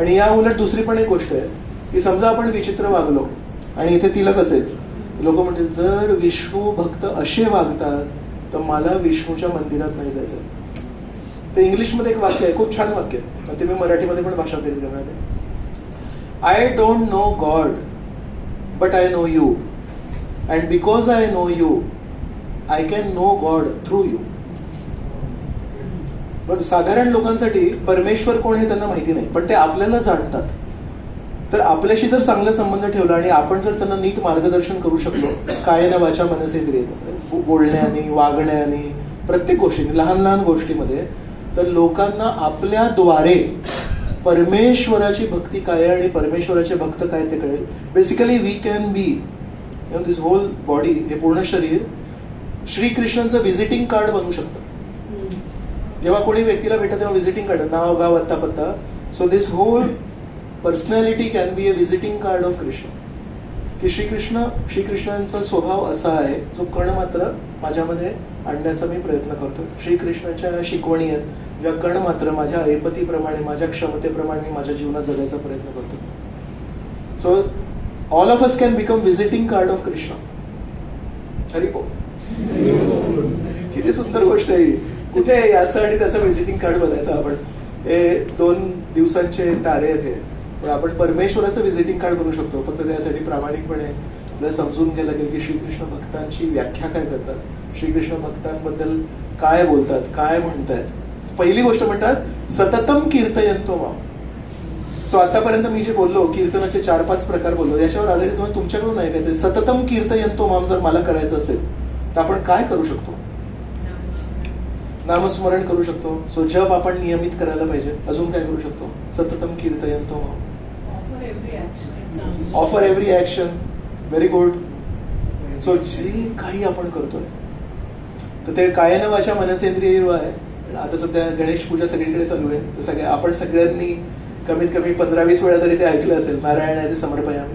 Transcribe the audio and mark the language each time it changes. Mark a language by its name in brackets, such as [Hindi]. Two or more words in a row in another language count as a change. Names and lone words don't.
[Marathi] आणि या उलट दुसरी पण एक गोष्ट आहे की समजा आपण विचित्र वागलो आणि इथे तिलक असेल, लोक म्हणतील जर विष्णू भक्त असे वागतात तर मला विष्णूच्या मंदिरात नाही जायचं. ते इंग्लिशमध्ये एक वाक्य आहे, खूप छान वाक्य आहे, ते मी मराठीमध्ये पण भाषांतरित करणार आहे. [English] I don't know God but I know you and because I know you I can know God through you. [Marathi] पण साधारण लोकांसाठी परमेश्वर कोण हे त्यांना माहिती नाही, पण ते आपल्याला जाणतात. तर आपल्याशी जर चांगला संबंध ठेवला आणि आपण जर त्यांना नीट मार्गदर्शन करू शकलो [Sanskrit] कायेन वाचा मनसेंद्रिय, [Marathi] बोलण्याने वागण्याने प्रत्येक गोष्टी लहान लहान गोष्टीमध्ये, तर लोकांना आपल्याद्वारे परमेश्वराची भक्ती काय आहे आणि परमेश्वराचे भक्त काय ते कळेल. [English] basically we can be this whole body, [Marathi] हे पूर्ण शरीर श्रीकृष्णांचं [English] visiting card [Marathi] बनवू शकतं. जेव्हा कोणी व्यक्तीला भेटत तेव्हा [English] visiting card, [Marathi] नाव गाव अत्ता पत्ता. [English] so this whole personality can be a visiting card of कृष्ण. [Marathi] की श्रीकृष्णांचा स्वभाव असा आहे जो कण मात्र माझ्यामध्ये आणण्याचा मी प्रयत्न करतो. श्रीकृष्णाच्या शिकवणी आहेत ज्या कण मात्र माझ्या ऐपतीप्रमाणे माझ्या क्षमतेप्रमाणे मी माझ्या जीवनात जगायचा प्रयत्न करतो. [English] so all of us can become visiting card of कृष्ण. [Marathi] हरिपो किती सुंदर गोष्ट आहे. कुठे याचं आणि त्याचं [English] visiting card [Marathi] बनायचं आपण. हे 2 दिवसांचे तारे आहेत, पण आपण परमेश्वराचं [English] visiting card [Marathi] बनवू शकतो. फक्त त्यासाठी प्रामाणिकपणे आपल्याला समजून घ्यायला लागेल की श्रीकृष्ण भक्तांची व्याख्या काय करतात, श्रीकृष्ण भक्तांबद्दल काय बोलतात, काय म्हणतात. पहिली गोष्ट म्हणतात [Sanskrit] सततम कीर्तयंतो माम. [Marathi] सो आतापर्यंत मी जे बोललो कीर्तनाचे 4-5 प्रकार बोललो, याच्यावर आधारित तुम्हाला तुमच्याकडून ऐकायचंय. [Sanskrit] सततम कीर्तयंतो माम [Marathi] जर मला करायचं असेल तर आपण काय करू शकतो? नामस्मरण करू शकतो. सो जप आपण नियमित करायला पाहिजे. अजून काय करू शकतो? [Sanskrit] सततम कीर्तयंतो माम. [English] offer every action. very good. [Marathi] सो जे काही आपण करतोय तर ते [Sanskrit] कायेन वाचा मनसेंद्रिय [Marathi] आहे. आता सध्या गणेश पूजा सगळीकडे चालू आहे, तर आपण सगळ्यांनी कमीत कमी 15-20 वेळा तरी ते ऐकलं असेल, नारायणाचे समर्पयामी.